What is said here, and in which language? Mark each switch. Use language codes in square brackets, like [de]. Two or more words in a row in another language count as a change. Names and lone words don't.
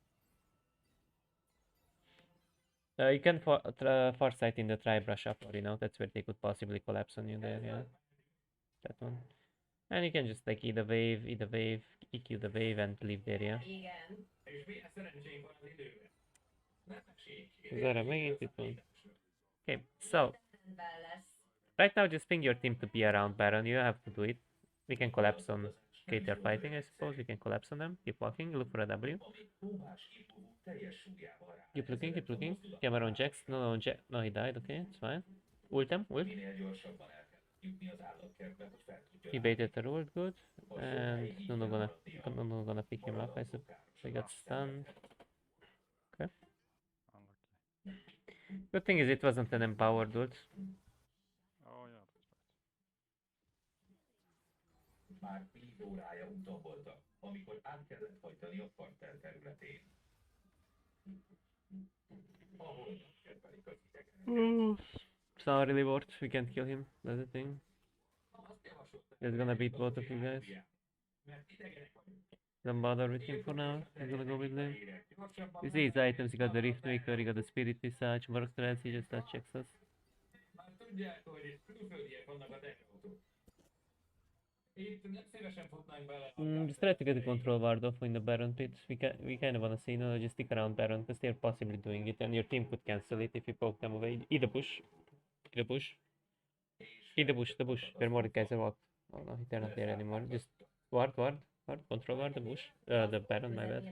[en] You can foresight in the Tri-Brush up, or you know, that's where they could possibly collapse on you there, yeah. That one. And you can just like eat the wave, EQ the wave, and leave the area. [hu] Zara megint itt van. [en] Okay, so right now just ping your team to be around Baron. You don't have to do it. We can collapse on KTR fighting, I suppose. We can collapse on them. Keep walking. Look for a W. Keep looking. Cameron Jax. No, no, he died. Okay, it's fine. Ult him. Ult. He baited the ult. Good. And no gonna pick him up. I suppose. We got stunned. Okay. Unlucky. Good thing is it wasn't an empowered ult. Oh yeah, that's right. [hu] Már 10 órája úton voltak, amikor át kellett hajtani a parter területén. Ahol kedvelik az idegenek. [en] It's not really worth. We can't kill him. That's the thing. He's gonna beat both of you guys. Don't bother with him for now. He's gonna go with them. You see his items. He got the Rift Maker. He got the Spirit Visage. Work stress. He just checks us. [hu] Már tudják, hogy külföldiek vannak a teherautók. Itt nem szívesen futnánk bele. [en] Just try to get the control ward off in the Baron pit. We kind of wanna see, no, just stick around Baron because they're possibly doing it, and your team could cancel it if you poke them away. Eat the bush. The bush. Where Mordekaiser walked. Oh no, they're not there anymore. Just ward. Control ward the bush. The Baron, my bad.